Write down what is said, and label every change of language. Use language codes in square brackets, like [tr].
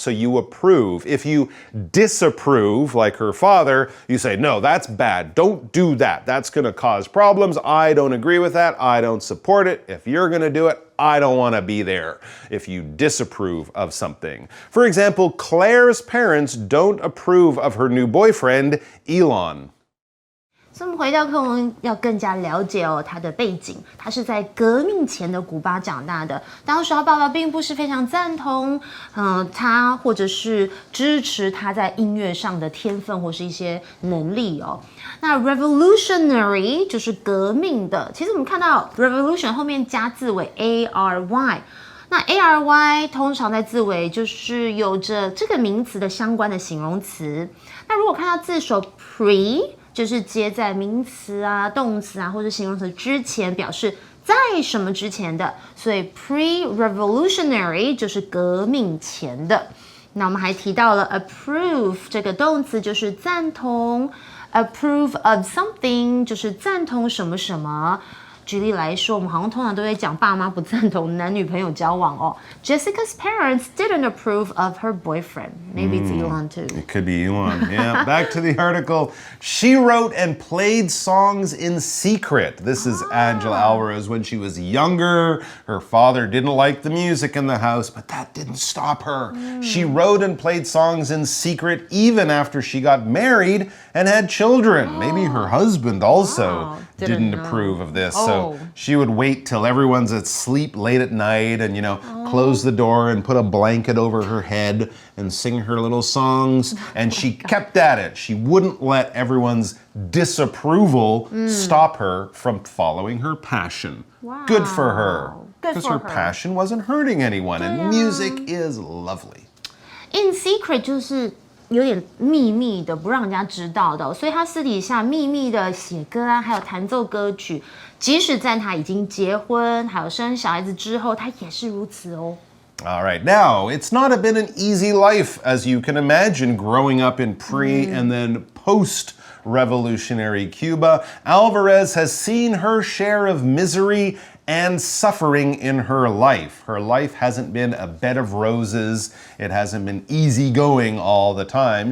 [en] So you approve. If you disapprove, like her father, you say, no, that's bad. Don't do that. That's going to cause problems. I don't agree with that. I don't support it. If you're going to do it, I don't want to be there. If you disapprove of something. For example, Claire's parents don't approve of her new boyfriend, Elon. [zh] 所以我们回到课文，要更加了解他的背景。他是在革命前的古巴长大的，当时他爸爸并不是非常赞同，他或者是支持他在音乐上的天分或是一些能力那 revolutionary 就是革命的，其实我们看到 revolution 后面加字尾 ary。那 ary 通常在字尾就是有着这个名词的相关的形容词。那如果看到字首 pre， 就是接在名词啊、动词啊或者形容词之前，表示在什么之前的，所以 pre-revolutionary 就是革命前的。那我们还提到了 approve 这个动词，就是赞同 ，approve of something 就是赞同什么什么。举例来说，我们好像通常都会讲爸妈不赞同男女朋友交往 [en] Jessica's parents didn't approve of her boyfriend. Maybe it's Elon too. It could be Elon. Yeah. Back to the article. She wrote and played songs in secret. This is Angela Alvarez when she was younger. Her father didn't like the music in the house, but that didn't stop her. She wrote and played songs in secret even after she got married and had children. Maybe her husband also didn't approve of this. So she would wait till everyone's asleep late at night and, close the door and put a blanket over her head and sing her little songs. And she kept at it. She wouldn't let everyone's disapproval stop her from following her passion. Wow. Good for her. Good Because for her her. passion wasn't hurting anyone. And music is lovely. [zh] In secret 就是有点秘密的，不让人家知道的所以他私底下秘密的写歌啊，还有弹奏歌曲，即使在他已经结婚，还有生小孩子之后，他也是如此 [en] All right, now, it's not been an easy life, as you can imagine, growing up in pre and then post-revolutionary Cuba. Alvarez has seen her share of misery and suffering in her life. Her life hasn't been a bed of roses. It hasn't been easy going all the time.